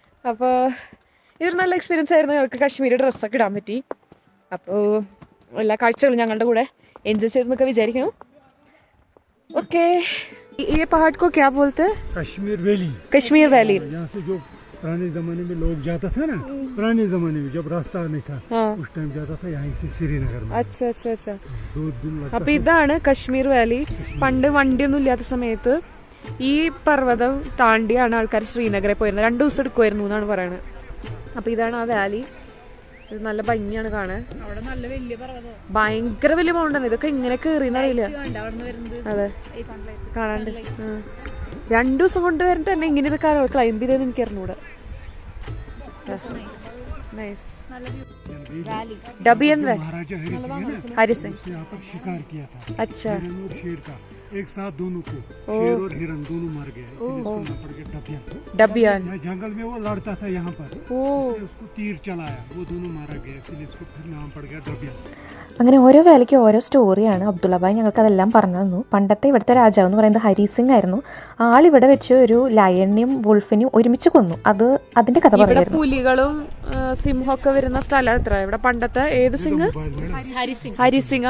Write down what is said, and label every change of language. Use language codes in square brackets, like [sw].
[ml] അപ്പോൾ ഇതൊരു നല്ല എക്സ്പീരിയൻസ് ആയിരുന്നു. ഞങ്ങൾക്ക് കശ്മീരി ഡ്രസ്സൊക്കെ ഇടാൻ പറ്റി. അപ്പോൾ എല്ലാ കാഴ്ചകളും ഞങ്ങളുടെ കൂടെ എൻജോയ് ചെയ്തെന്നൊക്കെ വിചാരിക്കണം. [hi] ओके, ये पहाड़ को क्या बोलते हैं? कश्मीर वैली। यहाँ से जो पुराने जमाने में लोग जाता था ना, पुराने जमाने में जब रास्ता नहीं था, उस टाइम जाता था यहाँ से श्रीनगर में। अच्छा अच्छा अच्छा. 2 दिन लगता. [ml] അപ്പോൾ ഇതാണ് കശ്മീർ വാലി. പണ്ട് വണ്ടിയൊന്നും ഇല്ലാത്ത സമയത്ത് ഈ പർവ്വതം താണ്ടിയാണ് ആൾക്കാർ ശ്രീനഗറിൽ പോയിരുന്നത്. 2 ദിവസം എടുക്കുമായിരുന്നു എന്നാണ് പറയുന്നത്. അപ്പോൾ ഇതാണ് ആ വാലി. ഇത് നല്ല ഭംഗിയാണ് കാണാൻ. ഭയങ്കര വലിയ മൗണ്ടാണ്. ഇതൊക്കെ ഇങ്ങനെ കയറിയെന്നറിയില്ല. അതെ, കാണാണ്ട് 2 ദിവസം കൊണ്ട് വരണ്ട തന്നെ ഇങ്ങനെ ഇതൊക്കെ ക്ലൈംബ് ചെയ്തതെന്ന് എനിക്ക് അറിഞ്ഞൂടെ. നൈസ്. [hi] महाराजा डबियन हरि सिंह है ना, हरि सिंह. उसने यहाँ पर शिकार किया था अच्छा. हिरन और शेर का एक साथ दोनों को, शेर और हिरन दोनों मर गए, इसलिए इसको नाम पड़ गया डबियन। डबियन. जंगल में वो लड़ता था यहाँ पर, इसलिए उसको तीर चलाया, वो दोनों मारा गया, इसलिए इसको फिर नाम पड़ गया डबियन। [ml] അങ്ങനെ ഓരോ വേലയ്ക്ക് ഓരോ സ്റ്റോറിയാണ്. അബ്ദുള്ളഭായ് ഞങ്ങൾക്ക് അതെല്ലാം പറഞ്ഞു തന്നു. പണ്ടത്തെ ഇവിടുത്തെ രാജാവ് എന്ന് പറയുന്നത് ഹരി സിംഗ് ആയിരുന്നു. ആളിവിടെ വെച്ച് ഒരു ലയണിയും വുൾഫിനെയും ഒരുമിച്ച് കൊന്നു. അതിന്റെ കഥ ഇവിടെ പറയുന്നു. പുലികളും സിംഹമൊക്കെ വരുന്ന സ്ഥലം എത്ര ഇവിടെ പണ്ടത്തെ ഏത് സിംഗ്? ഹരിസിംഗ്.